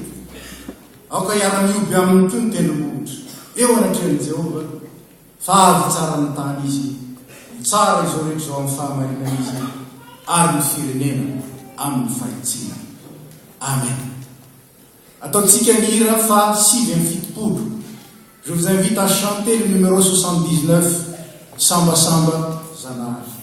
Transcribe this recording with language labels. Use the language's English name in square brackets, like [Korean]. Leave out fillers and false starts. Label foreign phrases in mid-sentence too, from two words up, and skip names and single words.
[Malagasy] Aoka hiara-mioby amin'ny toy ny tendrombohitra. Eo anatrehan'i Jehova fa avy tsara ny tany izy. Tsara izao rehetra izao amin'ny fahamarinana izy ary ny firenena amin'ny fahitsina. Amen. Ataontsika ny hira fa 670. [French] Je vous invite à chanter le numéro 79, Samba Samba Zanari.